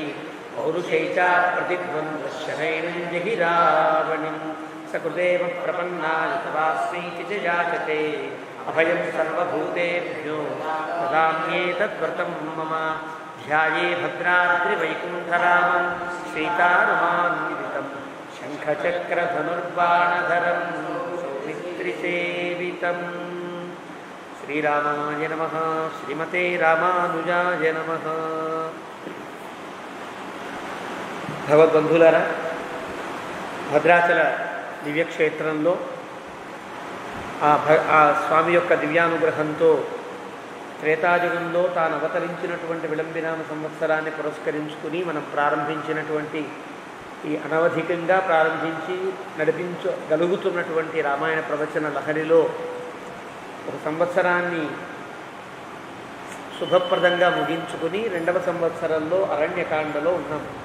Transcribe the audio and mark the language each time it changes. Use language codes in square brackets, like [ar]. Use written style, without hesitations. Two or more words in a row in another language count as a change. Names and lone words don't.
[sa] पौरुषैचा प्रतिध्वंदशनैनं जहि रावणिं सकृदेव प्रपन्नाय तवास्मीति च याचते अभयं सर्वभूतेभ्यो ददाम्येतद्व्रतं मम ध्याये भद्राद्रिवैकुण्ठरामं सीतारमान्वितं शङ्खचक्रधनुर्बाणधरं सौमित्रिसेवितं श्रीरामाय नमः श्रीमते रामानुजाय नमः [te] భగవద్బంధులారా భద్రాచల దివ్యక్షేత్రంలో ఆ స్వామి యొక్క దివ్యానుగ్రహంతో త్రేతాయుగంలో తాను అవతరించినటువంటి విళంబినామ సంవత్సరాన్ని పురస్కరించుకుని మనం ప్రారంభించినటువంటి ఈ అనవధికంగా ప్రారంభించి నడిపించగలుగుతున్నటువంటి రామాయణ ప్రవచన లహరిలో ఒక సంవత్సరాన్ని శుభప్రదంగా ముగించుకుని రెండవ సంవత్సరంలో అరణ్యకాండలో ఉన్నాం.